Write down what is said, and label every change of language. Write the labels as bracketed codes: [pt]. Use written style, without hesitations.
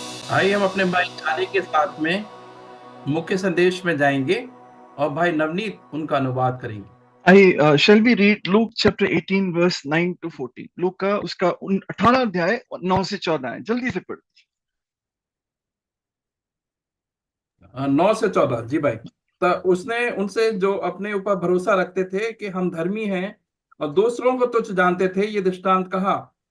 [hi] आइए हम अपने भाई चाली के साथ में मुख्य संदेश में जाएंगे और भाई नवनीत उनका अनुवाद करेंगे। [en] Shall we read Luke chapter 18 verse 9 to 14? [hi] Look का उसका 18 अध्याय 9 से 14 है, जल्दी से पढ़। 9 से 14 जी भाई। तो उसने उनसे जो अपने ऊपर भरोसा रखते थे कि हम धर्मी हैं और दूसरों को तुच्छ जानते थे, ये दृष्टांत कहा।